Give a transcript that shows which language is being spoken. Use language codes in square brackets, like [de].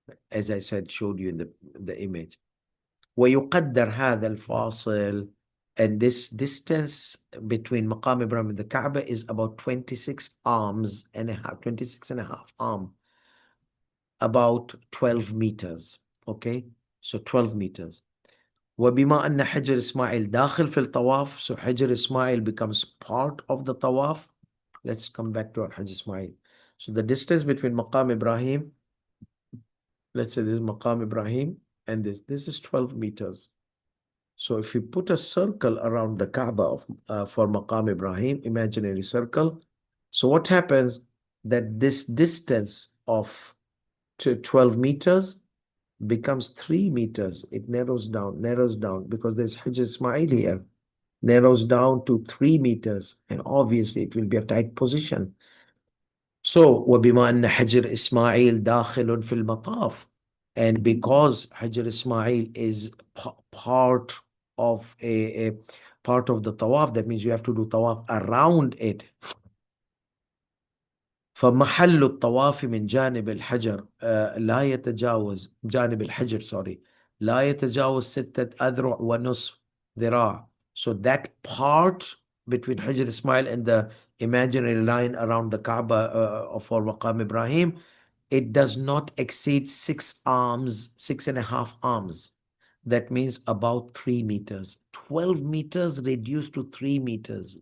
[en] As I said, showed you in the image. [ar] ويقدر هذا الفاصل, [en] and this distance between Maqam Ibrahim and the Kaaba is about 26 arms and a half, 26 and a half arm, about 12 meters. Okay, so 12 meters. [ar] وبما أن حجر إسماعيل داخل في الطواف, [en] so [ar] حجر إسماعيل [en] becomes part of the tawaf. Let's come back to our Hajj Ismail. So the distance between Maqam Ibrahim, let's say this is Maqam Ibrahim, and this is 12 meters. So if you put a circle around the Kaaba for Maqam Ibrahim, imaginary circle, so what happens that this distance of 12 meters becomes 3 meters. It narrows down because there's Hajj Ismail here, narrows down to 3 meters, and obviously it will be a tight position. So [ar] وبما أن حجر إسماعيل داخل في المطاف, [en] and because Hajr Ismail is part of a part of the tawaf, that means you have to do tawaf around it. [ar] فمحل الطواف من جانب الحجر لا يتجاوز جانب الحجر لا يتجاوز 6 أذرع ونصف ذراع. [en] So that part between Hajr Ismail and the imaginary line around the Kaaba for Maqam Ibrahim, it does not exceed 6 arms, 6.5 arms. That means about 3 meters. 12 meters reduced to 3 meters.